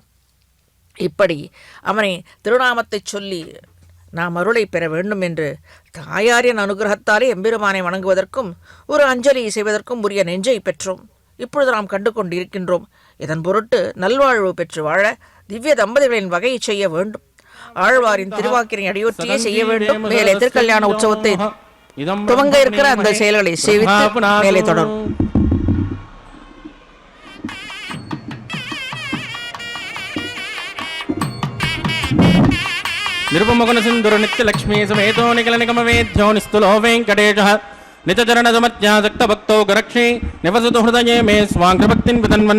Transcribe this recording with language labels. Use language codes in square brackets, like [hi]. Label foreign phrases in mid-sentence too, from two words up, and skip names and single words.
[ta] இப்படி அவனை திருநாமத்தை சொல்லி நாம் அருளை பெற வேண்டும் என்று தாயாரின் அனுகிரகத்தாலே எம்பெருமானை வணங்குவதற்கும் ஒரு அஞ்சலி செய்வதற்கும் உரிய நெஞ்சை பெற்றோம். இப்பொழுது நாம் கண்டு கொண்டிருக்கின்றோம். இதன் பொருட்டு நல்வாழ்வு பெற்று வாழ திவ்ய தம்பதிகளின் வகையை செய்ய வேண்டும். ஆழ்வாரின் திருவாக்கினை அடியொற்றியே செய்ய வேண்டும். மேலே திருக்கல்யாண உற்சவத்தை துவங்க இருக்கிற அந்த செயல்களை சேவித்து மேலே தொடரும். [sa] నిరుపముఖన సింధుర నిత్య లక్ష్మీ సమేతో నిఖిల నిగమ వేద్యో నిస్తులో వెంకటేశ నితచరణ సమత్యాసక్త భక్తో గరక్షి నివసతు హృదయే మే స్వాంగ్రభక్తిన్ వితన్వన్